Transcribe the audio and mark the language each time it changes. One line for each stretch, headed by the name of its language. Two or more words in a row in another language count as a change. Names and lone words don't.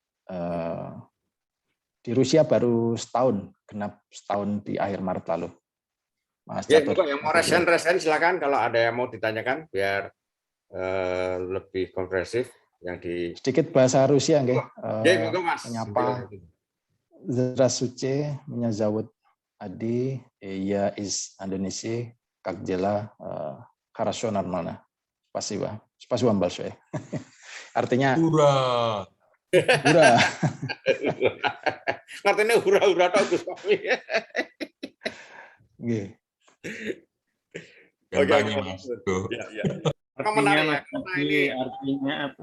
Indonesian: Di Rusia baru setahun, genap setahun di akhir Maret lalu. Mas Catur. Yang mau resen silakan kalau ada yang mau ditanyakan biar lebih komprehensif yang di sedikit bahasa Rusia nggih. Menyapa
Russian: Здравствуйте, меня зовут Adi, я из Индонезии. Как дела? Хорошо, нормально. Спасибо. Спасибо большое.
Indonesian: Artinya hura. Hura. Artinya hura-hura toh Gus Fahmi. Nggih. Oke, Mas. Artinya apa?